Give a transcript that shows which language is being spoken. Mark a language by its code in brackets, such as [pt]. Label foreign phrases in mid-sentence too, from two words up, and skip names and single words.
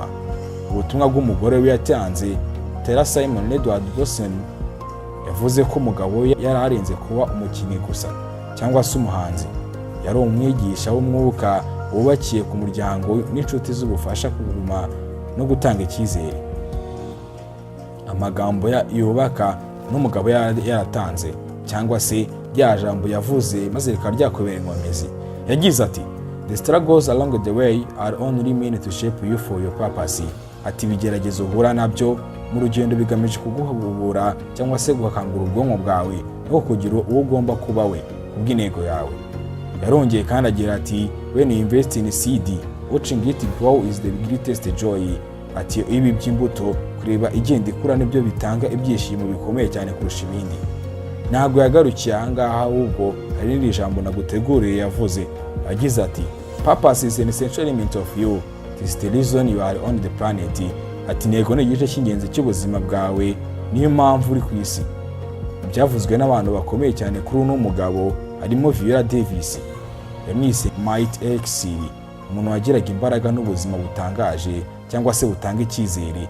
[rw] Ubutumwa bw'umugore we yatanze, Tyler Simon Edward Boseman, yavuze ko umugabo we yari arenze kuba umukinnyi gusa cyangwa se umuhanzi, yari umwigisha w'umwuka wubakiye ku muryango n'inshuti z'ubufasha kuguma no gutanga icyizere. Amagambo yubaka n'umugabo yaratanze cyangwa se rya jambo yavuze maze rikaba ryakubera inkomezi. Yagize ati, [en] "The struggles along the way are only meant to shape you for your purpose." [rw] Ati ibigeragezo uhura nabyo mu rugendo bigamije kuguhugura cyangwa se gukangura ubwonko bwawe no kugira uwo ugomba kuba we kubw'intego yawe. Yarongeye kandi agira ati, [en] "When you invest in seed, watching it grow is the greatest joy." [rw] Ati ibi by'imbuto kureba igenda ikura nibyo bitanga ibyishimo bikomeye cyane kurusha ibindi. Ntabwo yagarukiye ahangaha, ahubwo hari n'iri jambo naguteguriye yavuze. Yagize ati, [en] Purpose is an essential element of you. This is the reason you are on the planet. [rw] Ati intego ni igice cy'ingenzi cy'ubuzima bwawe, niyo mpamvu uri ku isi. Byavuzwe n'abantu bakomeye cyane kuri uno mugabo harimo Viola Davis, yamwise Might X, umuntu wagiraga imbaraga n'ubuzima butangaje cyangwa se butanga icyizere.